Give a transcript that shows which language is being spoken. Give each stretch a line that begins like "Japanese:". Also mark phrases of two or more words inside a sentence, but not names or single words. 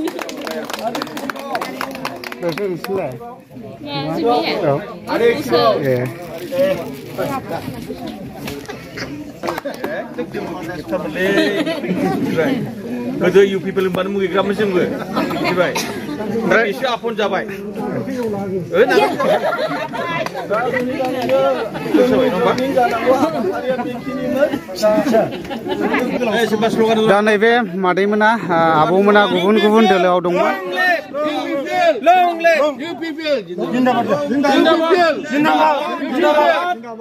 Malay: Betul sila. Ya, sini ya. Ada. Kalau
English: you people
Malay: yang baru mungkin kamu sendiri, right?
Bodo: एसे आपन जाबाय दा नैबे मादैमोना आबौमोना गुबुन गुबुन दोलोआव दंमोन
Hindi: जिंदाबाद जिंदाबाद जिंदाबाद